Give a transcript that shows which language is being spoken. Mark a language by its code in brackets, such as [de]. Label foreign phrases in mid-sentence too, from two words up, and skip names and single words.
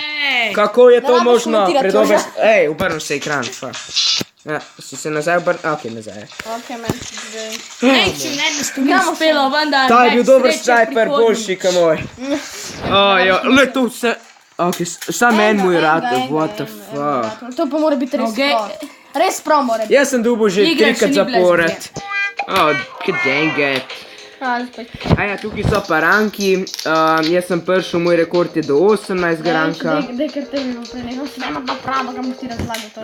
[sl] Kako je to možno? Obrnil se ekran. Si se nazaj obrnil? Ok, nazaj. Ok, meni se zdaj. Nejcu in Ernestu ni uspelo, vendar Ta je bil dober snajper, boljši ka moj. Le to vse. Ok, sam en mu je ratel, [en] what the fuck. [sl] To pa mora biti res prav. Res prav mora biti. Jaz sem dobil že 3-krat zapored. [en] Dang it. [sl] Tukaj so pa ranki. Jaz sem prišel, moj rekord je do 18 ranka. Daj, ker te vidimo prenehal, se nema pa pravo, ga moš ti razlagati.